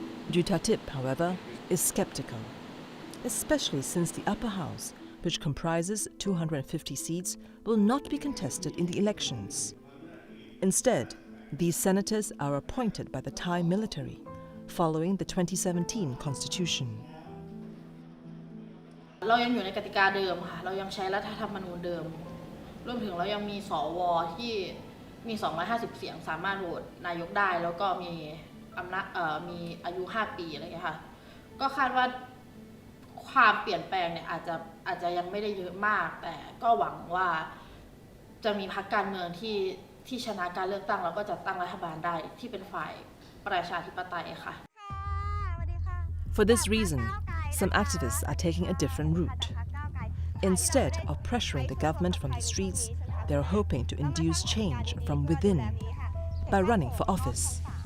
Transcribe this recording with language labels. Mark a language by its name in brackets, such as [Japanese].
[English] Jutatip, however, is skeptical, especially since the upper house, which comprises 250 seats, will not be contested in the elections. Instead, these senators are appointed by the Thai military, following the 2017 constitution. [Thai] เรายังอยู่ในกติกาเดิมค่ะเรายังใช้รัฐธรรมนูญเดิมรวมถึงเรายังมีสวที่มี250เสียงสามารถโหวตนายกได้แล้วก็มีมีอายุ5ปีอะไรอย่างเงี้ยค่ะก็คาดว่าความเปลี่ยนแปลงเนี่ยอาจจะยังไม่ได้เยอะมากแต่ก็หวังว่าจะมีพรรคการเมืองที่ชนะการเลือกตั้งแล้วก็จะตั้งรัฐบาลได้ที่เป็นฝ่ายประชาธิปไตยค่ะ [English] For this reason, some activists are taking a different route. Instead of pressuring the government from the streets, they are hoping to induce change from within by running for office.